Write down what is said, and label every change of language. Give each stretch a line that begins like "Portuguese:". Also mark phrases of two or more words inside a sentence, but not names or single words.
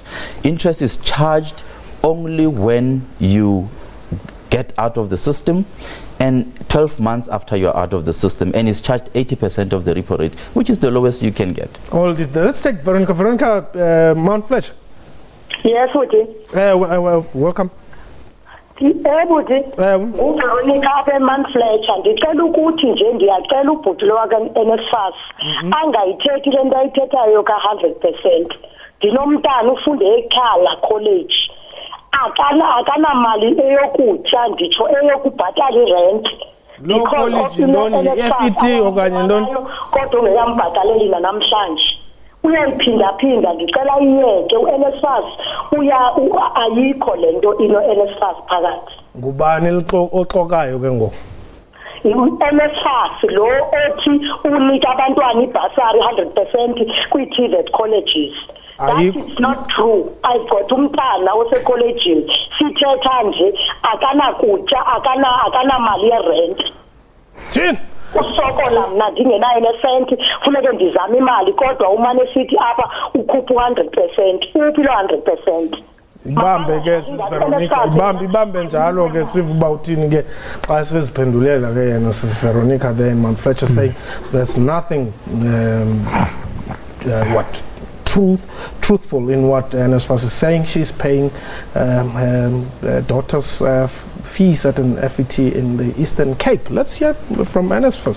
English: Interest is charged only when you get out of the system, and 12 months after you're out of the system, and it's charged 80% of the repo rate, which is the lowest you can get. Let's take Veronica. Veronica, Mount Fletcher. Yes, Woody. Welcome.
Xhosa: Woody. Veronica apha Fletcher. Ndicela ukuthi nje ndiyacela ubhuti NSFAS angayithethi le nto ayithethayo ka-100%. Ndinomntana ufunde eKhala College. Akanamali eyokutya, nditsho eyokubhatala irent. Lo college ntoni? FET okanye ntoni? Kodwa ungekambhatalela namhlanje. Uyayiphinda-phinda, ndicela iyeke u-NSFAS ayikho le nto ino-NSFAS phakathi. Ngubani oxokayo ke ngoku? U-NSFAS lo othi unika abantwana ibhasari 100% kwii-TVET colleges.
English: That is not true. I've got
Xhosa: umntana osekolejini, sithetha nje akanakutya, akanamali yerent. Jini? Usokola mna ndingenayo nesenti, funeke ndizame imali, kodwa umane sithi apha ukhupha 100%. Uphi lo 100%? Ibambe ke Veronica, ibambe njalo ke siva uba uthini ke xa siziphendulela ke yena sis Veronica
English: there in Mount Fletcher saying there's nothing truthful in what NSFAS is saying. She's paying her daughter's fees at an FET in the Eastern Cape. Let's hear from NSFAS.